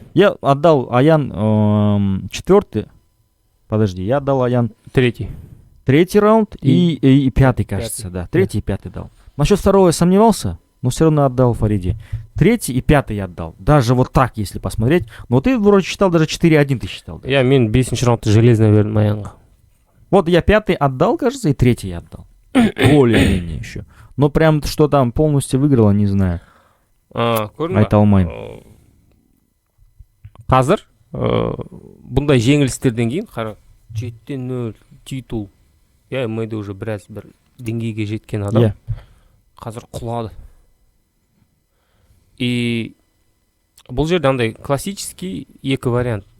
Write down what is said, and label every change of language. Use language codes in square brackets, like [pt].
[ru] Я отдал Аян четвертый, подожди, я отдал Аян третий раунд и пятый, кажется, да. Третий и пятый дал. Насчет второго я сомневался, но все равно отдал Фариде. Третий и пятый я отдал. Даже вот так, если посмотреть. Но ты вроде считал, даже 4-1 ты считал. Да? [kk] Мен 5-ші раундты [ru] железно [kk] бердім Аянға. [ru] Вот я пятый отдал, кажется, и третий я отдал. Более-менее еще. Но прям что там полностью выиграла, не знаю. [kk] Айта алмаймын. Қазір бұндай жеңілістерден кейін қара 7-0 титул. ММА-да [ru] уже [kk] біраз бір деңгейге жеткен адам. Қазір құлады. И бұл жерде андай классический екі вариант.